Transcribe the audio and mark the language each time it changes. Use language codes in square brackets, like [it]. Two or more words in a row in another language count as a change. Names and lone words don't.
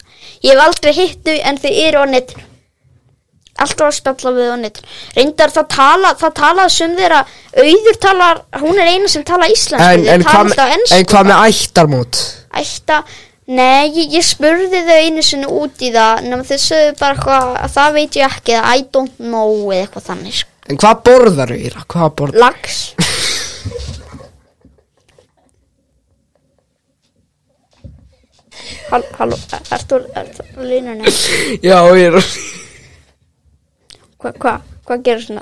[is] Ég hef aldrei hitt þau en þau eru á netinu. Alltaf að spjalla við á netinu. Reyndar það talaði sem þeirra, Auður talar, hún er eina sem tala íslensku. En hvað með ættarmót? Nei, ég spurði þau einu sinni út í það, nema þau sögðu bara eitthvað, að það veit ég ekki, eða [en] I don't know [is] eða eitthvað þannig. En hvað borðar þau? Lax. Halló, ertu á línunni? Já, ég er á Hvað gerir svona?